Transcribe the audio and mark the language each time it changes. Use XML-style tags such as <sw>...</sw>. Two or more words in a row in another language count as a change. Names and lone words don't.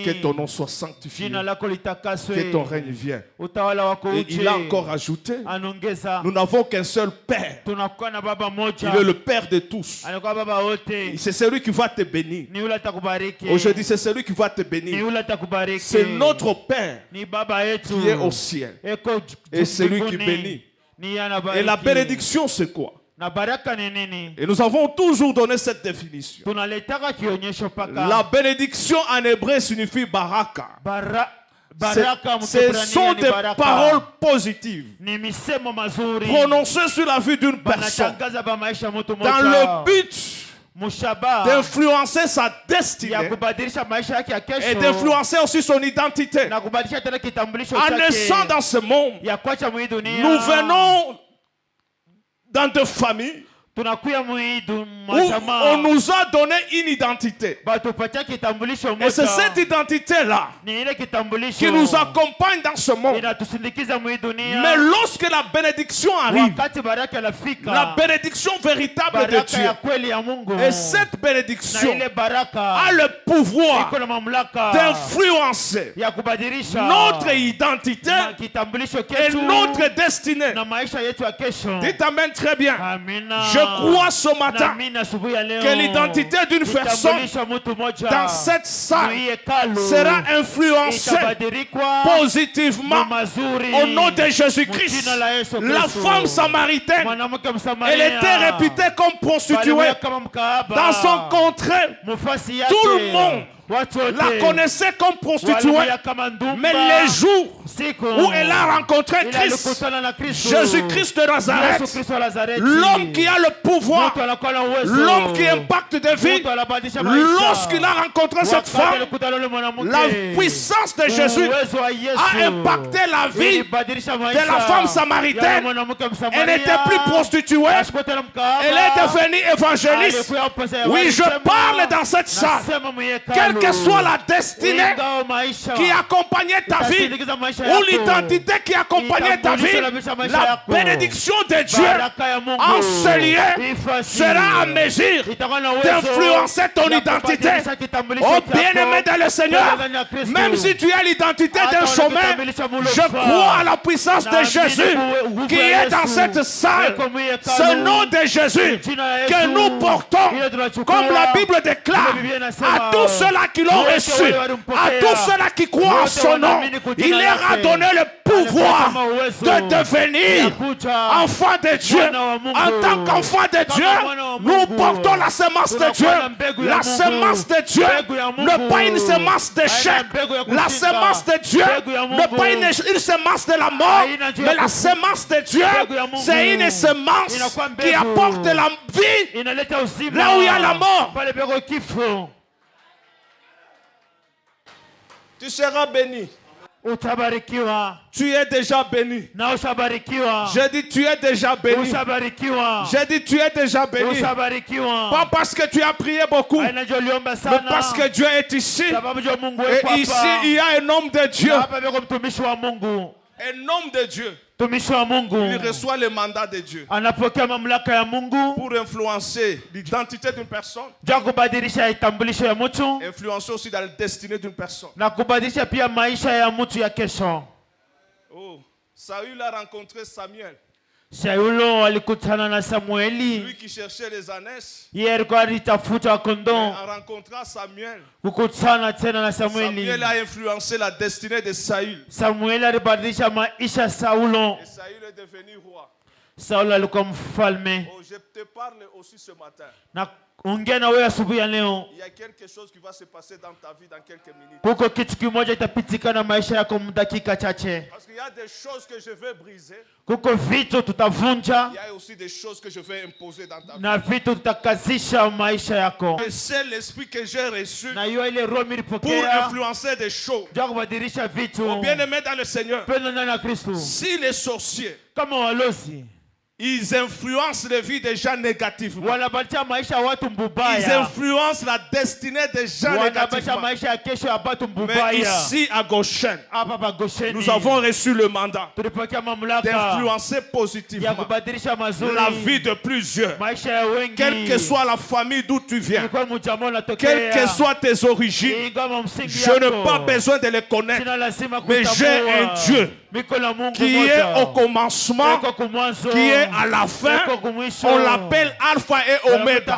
<fr>que ton nom soit sanctifié,</fr> <sw>jina lako</sw> <fr>que</fr> <sw>litakaswe,</sw> <fr>ton règne vienne.</fr> <sw>utawala wako</sw> <fr>Et</fr> <sw>uje.</sw> <fr>il a encore ajouté,</fr> <sw>Anongeza</sw> <fr>nous n'avons qu'un seul Père.</fr> <sw>tunakuwa na baba moja,</sw> <fr>Il est le Père de tous.</fr> <sw>anakuwa baba wote,</sw> <fr>C'est celui qui va te bénir.</fr> <sw>ni yule atakubariki.</sw> <fr>Aujourd'hui, c'est celui qui va te</fr> <sw>Ni</sw> <fr>bénir.</fr> <sw>yule atakubariki.</sw> <fr>C'est notre Père</fr> <sw>Ni baba yetu</sw> <fr>qui est au ciel.</fr> <sw>eko</sw> <fr>Et celui qui</fr> <sw>mbinguni.</sw> <fr>bénit.</fr> <sw>Ni yeye anabariki.</sw> <fr>Et la bénédiction, c'est quoi?</fr> <sw>Na baraka ni nini?</sw> <fr>Et nous avons toujours donné cette définition.</fr> <sw>Tunaletaka kionyesho paka.</sw> <fr>La bénédiction en hébreu signifie baraka.</fr> <sw>Baraka</sw> <fr>Ce sont des paroles positives</fr> <sw>ni misemo mazuri</sw> <fr>prononcées sur la vie d'une personne</fr> <sw>banatangaza ba maisha mtu mmoja</sw> <fr>dans le but</fr> <sw>mushaba</sw> <fr>d'influencer sa</fr> <sw>ya</sw> <fr>destinée</fr> <sw>kubadilisha maisha yake ya kesho</sw> <fr>et d'influencer aussi son identité.</fr> <sw>na kubadilisha tena kitambulisho</sw> <fr>En naissant</fr> <sw>chake</sw> <fr>dans ce monde,</fr> <sw>ya kwacha mwi dunia.</sw> <fr>nous venons dans des familles</fr> <sw>tunakuya muidu</sw> <fr>où</fr> <sw>majamaa</sw> <fr>on nous a donné une identité.</fr> <sw>batupatia kitambulisho</sw> <fr>Et c'est</fr> <sw>moja</sw> <fr>cette identité-là</fr> <sw>ni ile kitambulisho</sw> <fr>qui nous accompagne dans ce monde.</fr> <sw>inatusindikiza mwi dunia.</sw> <fr>Mais lorsque la bénédiction arrive,</fr> <sw>Wakati baraka inafika,</sw> <fr>la bénédiction véritable de</fr> <sw>baraka</sw> <fr>Dieu,</fr> <sw>ya kweli ya Mungu,</sw> <fr>et cette</fr> <sw>na</sw> <fr>bénédiction</fr> <sw>ile baraka</sw> <fr>a le pouvoir</fr> <sw>iko na mamlaka</sw> <fr>d'influencer</fr> <sw>ya kubadilisha</sw> <fr>notre identité</fr> <sw>na kitambulisho</sw> <fr>et</fr> <sw>ketu</sw> <fr>notre destinée.</fr> <sw>na maisha yetu ya kesho.</sw> <fr>Dites amen très bien.</fr> <sw>Amina.</sw> <fr>Je crois ce matin</fr> <sw>Naamini asubuhi ya leo</sw> <fr>que l'identité d'une personne</fr> <sw>kitambulisho mtu moja</sw> <fr>dans cette salle</fr> <sw>mwi hekalu</sw> <fr>sera influencée</fr> <sw>itabadilika</sw> <fr>positivement</fr> <sw>mazuri</sw> <fr>au nom de Jésus-Christ.</fr> <sw>Mjina la Yesu</sw> <fr>La</fr> <sw>Kristo.</sw> <fr>femme samaritaine,</fr> <sw>Mwanamke Msamaria</sw> <fr>elle était réputée comme prostituée.</fr> <sw>Balimuya kama mkaaba.</sw> <fr>Dans son contrée,</fr> <sw>Mufasi yake,</sw> <fr>tout le monde</fr> <sw>watu wote</sw> <fr>la connaissait comme prostituée.</fr> <sw>walimuya kama ndumba.</sw> <fr>Mais les jours</fr> <sw>Siku</sw> <fr>où elle a rencontré</fr> <sw>ila</sw> <fr>Christ,</fr> <sw>alikutana na Kristo,</sw> <fr>Jésus-Christ de Nazareth,</fr> <sw>Yesu Kristo wa Nazareti,</sw> <fr>l'homme qui a le pouvoir,</fr> <sw>mtu anakuwa na uwezo,</sw> <fr>l'homme qui impacte des vies,</fr> <sw>mtu anabadilisha maisha.</sw> <fr>lorsqu'il a rencontré cette</fr> <sw>Wakati</sw> <fr>femme,</fr> <sw>alikutana yule mwanamke,</sw> <fr>la puissance de Jésus</fr> <sw>uwezo wa Yesu</sw> <fr>a impacté la vie</fr> <sw>ilibadilisha</sw> <fr>de</fr> <sw>maisha</sw> <fr>la femme</fr> <sw>ya</sw> <fr>samaritaine.</fr> <sw>mwanamke Msamaria.</sw> <fr>Elle n'était plus prostituée,</fr> <sw>Ashikuwa tena mkaaba.</sw> <fr>elle est devenue évangéliste.</fr> <sw>Alikuwa pesa ya</sw> <fr>Oui, je</fr> <sw>walisema,</sw> <fr>parle dans cette salle.</fr> <sw>nasema mwi hekalu.</sw> <fr>Quelle que soit la destinée</fr> <sw>Ingawa maisha</sw> <fr>qui accompagnait ta vie,</fr> <sw>itasindikiza maisha</sw> <fr>ou</fr> <sw>yako,</sw> <fr>l'identité qui accompagnait ta vie, la bénédiction de Dieu</fr> <sw>baraka ya Mungu</sw> <fr>en ce lieu</fr> <sw>ifasi,</sw> <fr>sera à mesure</fr> <sw>itakuwa na uwezo</sw> <fr>d'influencer ton</fr> <sw>ya</sw> <fr>identité.</fr> <sw>kubadilisha kitambulisho</sw> <fr>Oh</fr> <sw>chako.</sw> <fr>bien-aimé dans le Seigneur,</fr> <sw>Ndani ya Kristo.</sw> <fr>même si tu as l'identité</fr> <sw>Hata</sw> <fr>d'un</fr> <sw>wana</sw> <fr>chemin,</fr> <sw>kitambulisho mulo</sw> <fr>je</fr> <sw>fa.</sw> <fr>crois à la puissance de</fr> <sw>Naamini</sw> <fr>Jésus</fr> <sw>nguvu</sw> <fr>qui</fr> <sw>ya</sw> <fr>est dans</fr> <sw>Yesu.</sw> <fr>cette salle.</fr> <sw>Eko mwi hekalu.</sw> <fr>Ce nom de Jésus</fr> <sw>Jina la</sw> <fr>que</fr> <sw>Yesu.</sw> <fr>nous portons,</fr> <sw>Ile tunachukua.</sw> <fr>comme la Bible déclare,</fr> <sw>Ile Biblia inasema,</sw> <fr>à tous ceux-là qui l'ont</fr> <sw>wote</sw> <fr>reçu,</fr> <sw>wale walimpokea,</sw> <fr>à tous ceux-là qui croient en</fr> <sw>wote</sw> <fr>son nom,</fr> <sw>wanaamini kwa jina</sw> <fr>il leur a</fr> <sw>lake.</sw> <fr>donné le pouvoir</fr> <sw>Alipata uwezo</sw> <fr>de devenir</fr> <sw>ya kuja</sw> <fr>enfant de Dieu.</fr> <sw>mwana wa Mungu.</sw> <fr>En tant qu'enfant de</fr> <sw>Kama</sw> <fr>Dieu,</fr> <sw>mwana wa</sw> <fr>nous</fr> <sw>Mungu.</sw> <fr>portons la semence de</fr> <sw>Tunakuwa</sw> <fr>Dieu.</fr> <sw>na mbegu ya</sw> <fr>La</fr> <sw>Mungu.</sw> <fr>semence de Dieu,</fr> <sw>Mbegu ya Mungu.</sw> <fr>ne pas une semence d'échec.</fr> <sw>Haina mbegu ya</sw> <fr>La</fr> <sw>kushinda.</sw> <fr>semence de Dieu,</fr> <sw>Mbegu ya</sw> <fr>ne</fr> <sw>Mungu.</sw> <fr>pas une semence de la mort,</fr> <sw>Haina juu ya</sw> <fr>mais la</fr> <sw>kufa.</sw> <fr>semence de Dieu,</fr> <sw>Mbegu ya Mungu.</sw> <fr>c'est une semence</fr> <sw>Inakuwa mbegu.</sw> <fr>qui apporte la vie</fr> <sw>inaleta uzima</sw> <fr>là où il y a la mort.</fr> <sw>pale peko kifo.</sw> <fr>Tu seras béni.</fr> <sw>Utabarikiwa</sw> <fr>Tu es déjà béni.</fr> <sw>na ushabarikiwa.</sw> <fr>J'ai dit tu es déjà béni.</fr> <sw>Ushabarikiwa.</sw> <fr>J'ai dit tu es déjà béni.</fr> <sw>Ushabarikiwa.</sw> <fr>Pas parce que tu as prié beaucoup,</fr> <sw>Haina ndio uliomba</sw> <fr>mais</fr> <sw>sana.</sw> <fr>parce que Dieu est ici.</fr> <sw>Sababu ndio Mungu</sw> <fr>Et</fr> <sw>yuko</sw> <fr>ici,</fr> <sw>hapa.</sw> <fr>il y a un homme de Dieu.</fr> <sw>Na hapa peko mtumishi wa Mungu.</sw> <fr>Un homme de Dieu.</fr> <sw>Mtumishi wa Mungu</sw> <fr>Il reçoit le mandat de Dieu</fr> <sw>anapokea mamlaka ya Mungu</sw> <fr>pour influencer l'identité d'une personne,</fr> <sw>ja kubadilisha itambulisho ya mtu</sw> <fr>influencer aussi dans la destinée d'une personne.</fr> <sw>na kubadilisha pia maisha ya mtu ya kesho.</sw> <fr>Oh, Saül a rencontré Samuel,</fr> <sw>Saulo alikutana na Samueli.</sw> <fr>lui qui cherchait les ânesses.</fr> <sw>Yeye alikuwa alitafuta kondoo.</sw> <fr>En rencontrant Samuel,</fr> <sw>Kukutana tena na Samueli.</sw> <fr>Samuel a influencé la destinée de Saül.</fr> <sw>Samueli alibadilisha maisha ya Saulo.</sw> <fr>Et Saül est devenu roi.</fr> <sw>Saulo alikuwa mfalme.</sw> <fr>Oh, je te parle aussi ce matin.</fr> <sw>Na ongea na wewe asubuhi ya leo.</sw> <fr>Il y a quelque chose qui va se passer dans ta vie dans quelques minutes.</fr> <sw>Kuko kitu kimoja itapitika na maisha yako dakika chache.</sw> <fr>Parce qu'il y a des choses que je veux briser.</fr> <sw>Kuko vitu tutavunja</sw> <fr>Il y a aussi des choses que je vais imposer dans ta vie.</fr> <sw>na vitu tutakazisha maisha yako.</sw> <fr>Et c'est l'esprit que j'ai reçu</fr> <sw>Na hiyo ile roho</sw> <fr>pour</fr> <sw>nilipokea</sw> <fr>influencer des choses.</fr> <sw>ja kubadilisha vitu.</sw> <fr>Oh, bien-aimé dans le Seigneur,</fr> <sw>Penda ndani ya Kristo.</sw> <fr>si les sorciers,</fr> <sw>Kama walozi</sw> <fr>ils influencent les vies des gens négativement,</fr> <sw>wanabadilisha maisha ya watu</sw> <fr>ils</fr> <sw>mbubaya.</sw> <fr>influencent la destinée des gens</fr> <sw>Wanabadilisha</sw> <fr>négativement.</fr> <sw>maisha ya kesho ya watu</sw> <fr>Mais</fr> <sw>mbubaya.</sw> <fr>ici à Goshen,</fr> <sw>Hapa pa Gosheni.</sw> <fr>nous avons reçu le mandat</fr> <sw>tulipokea mamlaka</sw> <fr>d'influencer</fr> <sw>ya</sw> <fr>positivement</fr> <sw>kubadilisha mazuri</sw> <fr>la vie de plusieurs.</fr> <sw>maisha ya wengi.</sw> <fr>Quelle que soit la famille d'où tu viens,</fr> <sw>Ilikuwa mjamaa unatokea.</sw> <fr>quelles que soient tes origines,</fr> <sw>Ingawa msingi</sw> <fr>je</fr> <sw>yako.</sw> <fr>n'ai pas besoin de les connaître.</fr> <sw>Sina lazima</sw> <fr>Mais j'ai</fr> <sw>kutambua.</sw> <fr>un Dieu</fr> <sw>Miko la Mungu</sw> <fr>qui</fr> <sw>moja.</sw> <fr>est au commencement,</fr> <sw>Eko kumwanzo.</sw> <fr>qui est à la fin.</fr> <sw>Eko kumwisho.</sw> <fr>On l'appelle Alpha et Omega.</fr>